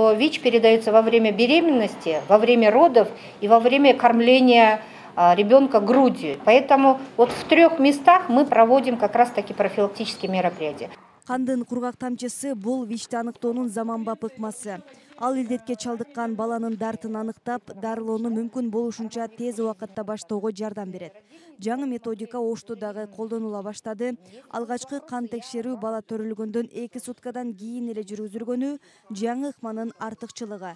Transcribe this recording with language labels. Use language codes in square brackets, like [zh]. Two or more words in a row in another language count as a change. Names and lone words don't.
[ru] ВИЧ передается во время беременности, во время родов и во время кормления ребенка грудью. Поэтому вот в 3 местах мы проводим как раз таки профилактические мероприятия. [ky] Кандын кургак тамчысы бул ВИЧти аныктоонун заманбап ыкмасы. Ал илдетке чалдыккан баланын дартын аныктап, дарылоону мүмкүн болушунча тез убакытта баштоого жардам берет. Жаңы методика Ошто дагы колдонула баштады. Алгачкы кан текшерүү бала төрөлгөндөн 2 суткадан кийин эле жүргүзүлгөнү жаңы ыкманын артыкчылыгы.